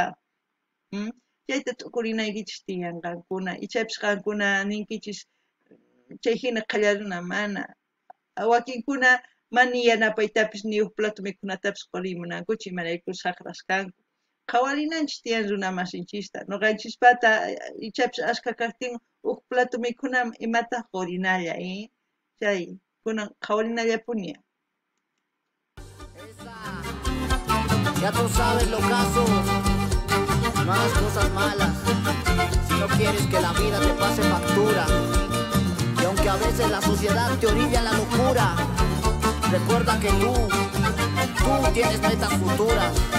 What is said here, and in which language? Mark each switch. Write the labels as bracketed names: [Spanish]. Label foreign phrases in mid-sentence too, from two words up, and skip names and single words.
[Quechua] Chayta tukurinaykichis tiyanqankuna ichapis qankuna ninkichis chay hina qallaruna mana wakinkuna mani yanapaytapis ni huk plato mikhunatapis qurimunankuchu imarayku saqrasqanku. Qhawarinanchis tiyan runa masinchista nuqanchispata ichapis ashka kaqtin huk plato mikhuna imataq qurinalla, chay kunan qhawarinallapuni. [Spanish] Ya tú sabes lo caso, no hagas cosas malas, si no quieres que la vida te pase factura. Y aunque a veces la sociedad te orilla a la locura, recuerda que tú tienes metas futuras.